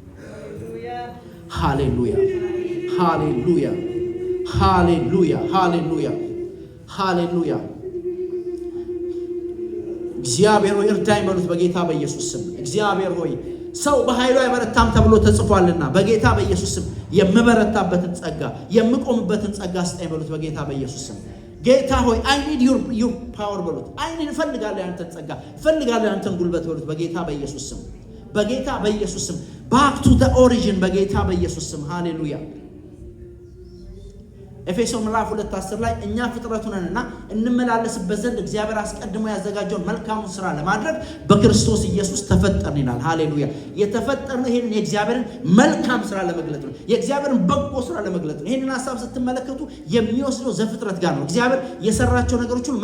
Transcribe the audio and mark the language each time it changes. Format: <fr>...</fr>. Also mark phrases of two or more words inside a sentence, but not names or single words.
<am>ሃሌሉያ ሃሌሉያ ሃሌሉያ ሃሌሉያ ሃሌሉያ። እግዚአብሔር ሆይ እርዳኝ በሉት በጌታ በኢየሱስ ስም። እግዚአብሔር ሆይ ሰው በኃይሉ አይበረታም ተብሎ ተጽፏልና በጌታ በኢየሱስ ስም የምበረታበትን ጸጋ የምቆምበትን ጸጋ ስጠኝ በሉት በጌታ በኢየሱስ ስም። ጌታ ሆይ</am> <en>I need your power</en> <am>በሉት። እፈልጋለሁ ያንተን ጸጋ፣ እፈልጋለሁ ያንተን ጉልበት በሉት በጌታ በኢየሱስ ስም። በጌታ በኢየሱስ ስም</am> <en>back to the origin</en> <am>በጌታ በኢየሱስ ስም። ሃሌሉያ። ኤፌሶን ምዕራፍ 2:10 ላይ እኛ ፍጥረቱ ነንና እንመላለስበት ዘንድ እግዚአብሔር አስቀድሞ ያዘጋጀውን መልካሙን ስራ ለማድረግ በክርስቶስ ኢየሱስ ተፈጠርን ይላል። ሃሌሉያ። የተፈጠርነው ይሄንን የእግዚአብሔርን መልካም ስራ ለመግለጥ ነው። የእግዚአብሔርን በጎ ስራ ለመግለጥ ነው። ይሄንን ሐሳብ ስትመለከቱ የሚወስደው ዘፍጥረት ጋር ነው። እግዚአብሔር የሰራቸው ነገሮች ሁሉ</am>